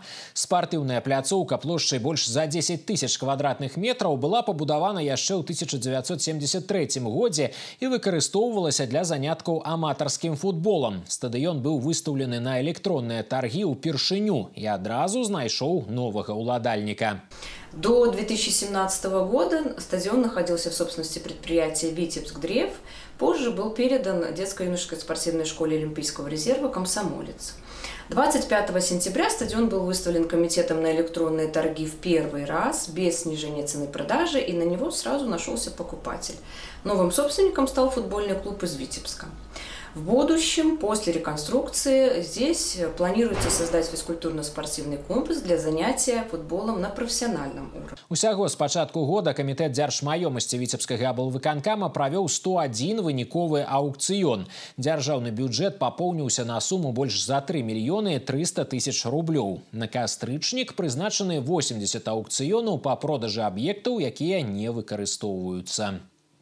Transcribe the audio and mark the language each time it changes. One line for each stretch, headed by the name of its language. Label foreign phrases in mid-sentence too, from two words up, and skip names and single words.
Belarusian: Спартыўная пляцоўка плошчай больш за 10 тысяч квадратных метраў была пабудавана яшчэ ў 1973 годзе і выкарыстоўвалася для заняткаў аматарскім футболам. Стадыён быў выстаўлены на электронныя таргі ўпершыню і адразу знайшоў новага ўладальніка.
Russian: До 2017 года стадион находился в собственности предприятия «Витебск-Древ». Позже был передан детско-юношеской спортивной школе Олимпийского резерва «Комсомолец». 25 сентября стадион был выставлен комитетом на электронные торги в первый раз, без снижения цены продажи, и на него сразу нашелся покупатель. Новым собственником стал футбольный клуб из Витебска. В будущем, после реконструкции, здесь планируется создать физкультурно-спортивный комплекс для занятия футболом на профессиональном уровне.
Belarusian: Усяго з пачатку года камітэт дзяржмаёмасці Віцебскага аблвыканкама правёў 101 выніковы аўкцыён. Дзяржаўны бюджэт папоўніўся на суму больш за 3 мільёны 300 тысяч рублёў. На кастрычнік прызначаны 80 аўкцыёнаў па продажы аб'ектаў, якія не выкарыстоўваюцца.